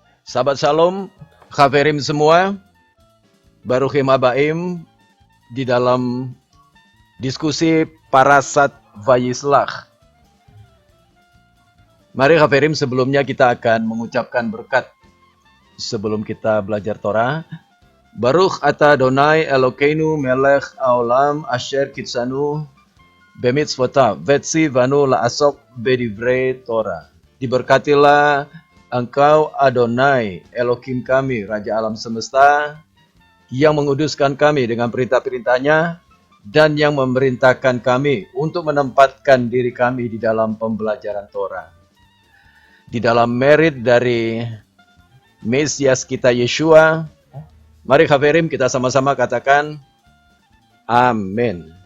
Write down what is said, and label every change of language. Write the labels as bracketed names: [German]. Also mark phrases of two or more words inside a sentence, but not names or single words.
[Indonesian] Sahabat Shalom, Khaverim semua, [Hebrew] ברוכים הבאים [Indonesian] di dalam diskusi Parasat Vayislach. Mari Khaverim, sebelumnya kita akan mengucapkan berkat sebelum kita belajar Torah. [Hebrew] ברוך אתה אדני אלקינו מלך העולם אשר קדשנו במצותיו וצונו לעסוק בדברי תורה. [Indonesian] Diberkatilah Engkau Adonai, Elohim kami, Raja alam semesta, yang menguduskan kami dengan perintah-perintahnya dan yang memerintahkan kami untuk menempatkan diri kami di dalam pembelajaran Torah. Di dalam merit dari Mesias kita Yeshua, mari Khaverim kita sama-sama katakan Amin.